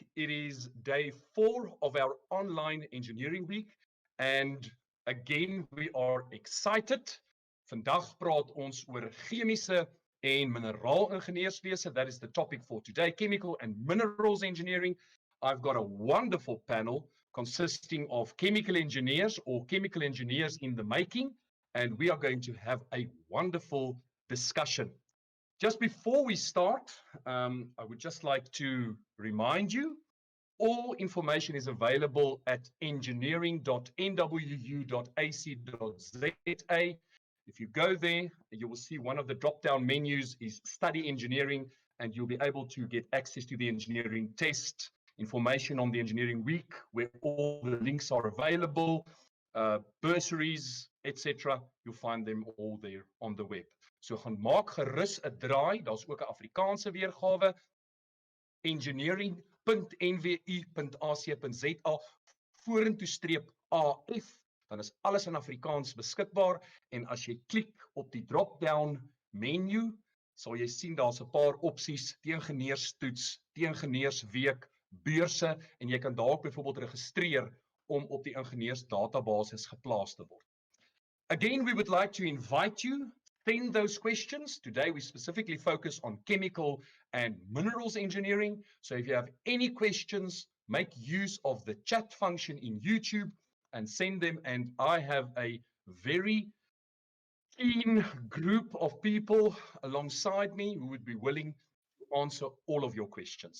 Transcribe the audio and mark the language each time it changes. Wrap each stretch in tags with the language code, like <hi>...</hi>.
<en>It is day 4 of our online engineering week. And again, we are excited.</en> <af>Vandag praat ons oor chemiese en mineraalingenieurswese.</af> <en>That is the topic for today, chemical and minerals engineering. I've got a wonderful panel consisting of chemical engineers or chemical engineers in the making, and we are going to have a wonderful discussion. Just before we start, I would just like to remind you, all information is available at engineering.nwu.ac.za. If you go there, you will see one of the drop-down menus is Study Engineering, and you'll be able to get access to the engineering test, information on the engineering week, where all the links are available, bursaries, etc. You'll find them all there on the web.</en> <af>So gaan maak gerus 'n draai, daar's ook 'n Afrikaanse weergawe, engineering.nwu.ac.za vorentoe streep AF, dan is alles in Afrikaans beskikbaar, en as jy klik op die drop-down menu, sal jy sien daar's 'n paar opsies, die ingenieurstoets, die ingenieursweek, beurse, en jy kan dalk byvoorbeeld registreer om op die ingenieursdatabasis geplaas te word.</af> <en>Again, we would like to invite you, send those questions. Today we specifically focus on chemical and minerals engineering. So if you have any questions, make use of the chat function in YouTube and send them. And I have a very keen group of people alongside me who would be willing to answer all of your questions.</en>